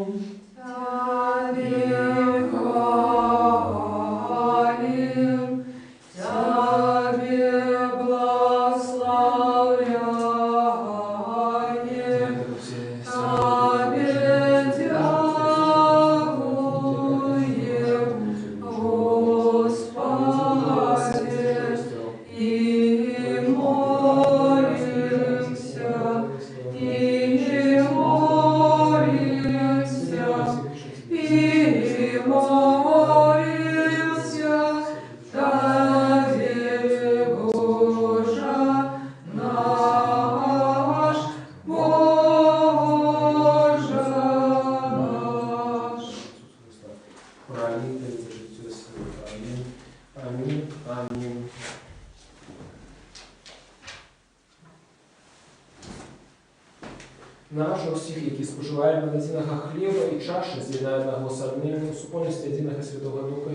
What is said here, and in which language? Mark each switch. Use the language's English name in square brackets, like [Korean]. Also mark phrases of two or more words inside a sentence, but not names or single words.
[Ukrainian] Табе хвалим, Табе благословляем, Табе дякуем, Господи, і молимся, і молимся, і молимся, Табе, Боже наш, Боже наш. Пролитое за життя світа. Амінь. Амінь. Амінь. Наша усіх, які споживаємо єдиного хліба і чаші, з'єднаного з одним, у супольності єдиного Святого Духа,